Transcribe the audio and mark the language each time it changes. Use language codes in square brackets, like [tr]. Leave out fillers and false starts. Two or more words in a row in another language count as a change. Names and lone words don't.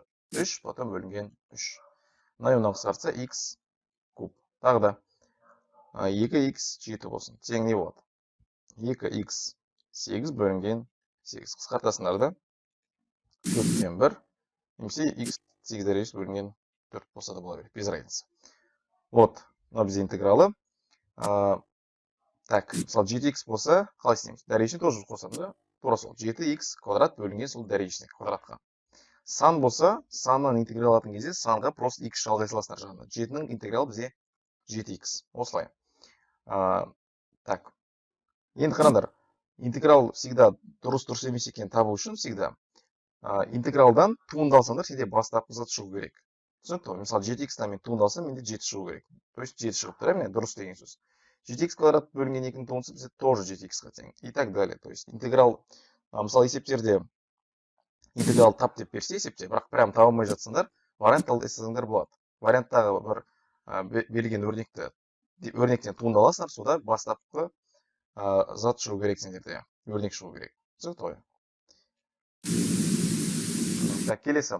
[kk] 3, потом бөлінген 3. Мына қысқартса х куб. Тағы да 2х 7 болсын. Тең не болады? 2х 8 бөлінген 8. Қысқартасыңдар да 4-тен 1, немесе х 8 дәрежесі бөлінген 4 болса да бола береді, [ru] без разницы. Вот, [kk] мына бізде интегралы. Так, мысалы 7х болса, қалай істейміз? Дәрежесіне тоже қосамыз да? Тура сол 7х квадрат бөлінген сол дәрежесіне квадратқа. Сан болса, саннан интеграл алатын кезде санға просто х жалғай саласыңдар жағында. 7-нің интегралы бізде 7х. Осылай. Так. Енді қараңдар. Интеграл всегда дұрыс емес екенін табу үшін всегда интегралдан туынды алсаңдар, сенде бастапқы зат шығу керек. Түсінікті? Мысалы 7х-тан мен туынды алсам, менде 7 шығу керек. [ru] То есть [kk] 7 шығып тұр, міне дұрыс деген сөз. 7х квадрат бөлінген 2-ның туындысы бізде тоже 7х-ға тең. [ru] И так далее. То есть интеграл, [kk] мысалы есептерде интеграл тап деп берсе есепте, бірақ прям таба алмай жатсаңдар, вариант алсаңдар болады. Варианттағы бір берілген өрнектен туынды аласыңдар, сода бастапқы зат шығу керек сендерде. Өрнек шығу керек. Түсінікті ғой? Так, келесі.